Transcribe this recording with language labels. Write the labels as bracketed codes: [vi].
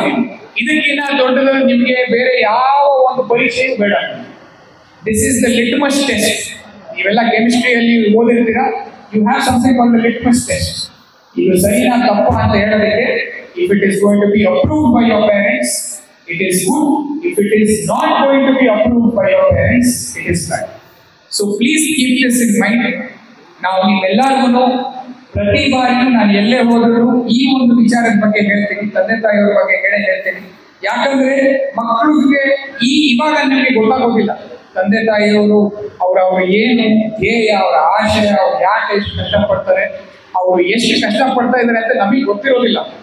[kn] ನೀವು ಇದಕ್ಕಿಂತ ದೊಡ್ಡದು ನಿಮ್ಗೆ ಬೇರೆ ಯಾವ ಒಂದು ಪರೀಕ್ಷೆಯೂ ಬೇಡ. [en] This is the litmus test. [kn] ನೀವೆಲ್ಲ ಕೆಮಿಸ್ಟ್ರಿಯಲ್ಲಿ ಓದಿರ್ತೀರಾ, [en] You have something called the litmus test. [kn] ಇದು ಸರಿನಾ ತಪ್ಪ ಅಂತ ಹೇಳೋದಕ್ಕೆ, [en] If it is going to be approved by your parents, it is good. If it is not going to be approved by your parents, it is bad. So please keep this in mind. [kn] ನಾವು ನೀವೆಲ್ಲರಿಗೂ ಪ್ರತಿ ಬಾರಿಯೂ ನಾನು ಎಲ್ಲೇ ಹೋದರೂ ಈ ಒಂದು ವಿಚಾರದ ಬಗ್ಗೆ ಹೇಳ್ತೀನಿ, ತಂದೆ ತಾಯಿಯವರ ಬಗ್ಗೆ ಹೇಳ್ತೀನಿ. ಯಾಕಂದ್ರೆ ಮಕ್ಕಳಿಗೆ ಇವಾಗ ನಿಮಗೆ ಗೊತ್ತಾಗೋದಿಲ್ಲ ತಂದೆ ತಾಯಿಯವರು ಅವ್ರ ಏನು ಧ್ಯೇಯ, ಅವರ ಆಶಯ, ಅವ್ರು ಯಾಕೆ ಎಷ್ಟು ಕಷ್ಟಪಡ್ತಾರೆ, ಅವರು ಎಷ್ಟು ಕಷ್ಟಪಡ್ತಾ ಇದ್ದಾರೆ ಅಂತ ನಮಗೆ ಗೊತ್ತಿರೋದಿಲ್ಲ.